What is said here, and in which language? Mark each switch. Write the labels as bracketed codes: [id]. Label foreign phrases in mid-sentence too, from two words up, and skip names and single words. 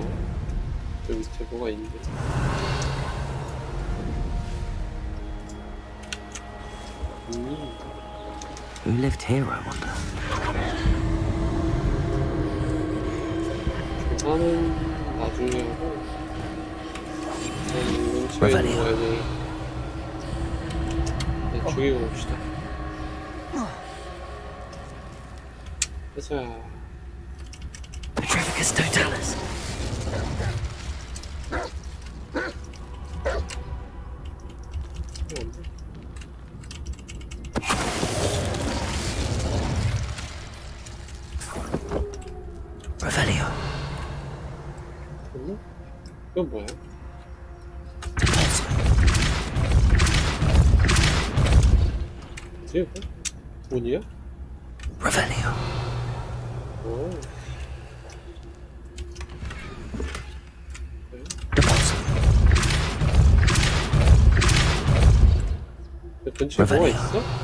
[ko] 여기 밑에 뭐가 있는데? [en] Who lived here, I wonder? [ko] 조사는 나중에 하고 우선 근처에 있는 애들 그냥 죽이고 봅시다. 가자. Petrificus totalis. Revelio. 이건 뭐야? 뭐지 이거? 문이야? Revelio. 오. 근처에 뭐가 있어?